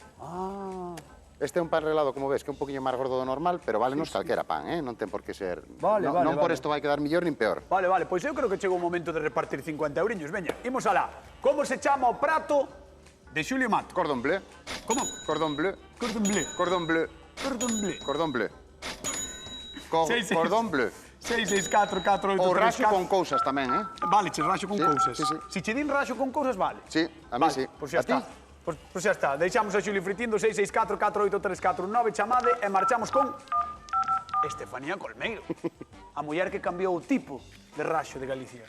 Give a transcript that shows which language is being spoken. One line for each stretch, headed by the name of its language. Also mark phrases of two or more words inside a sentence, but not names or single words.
Galician: Ah, Este é un pan relado, como ves, que é un poquinho máis gordo do normal, pero válenos calquera pan, non ten por que ser... Vale, non, vale, non por vale. isto vai quedar millor nin peor. vale, pois eu creo que chegou o momento de repartir 50 euriños. Veña, imos alá. Como se chama o prato de Xulio Mato? Cordón bleu, Como? cordón bleu, Cordon bleu. cordón bleu, Cordon bleu. cordón bleu. Seis, Cordón bleu. 6644834. Ou raxo con cousas tamén, Vale, che raxo con Sí, cousas. sí, sí. Si che din raxo con cousas, vale.
Spanish: Sí, a mí
Galician: Vale, sí. Pois xa A ti? está. Pois xa está. Deixamos a Xulio fritindo 664483419, chamade e marchamos con Estefanía Colmeiro, a muller que cambiou o tipo de raxo de Galicia.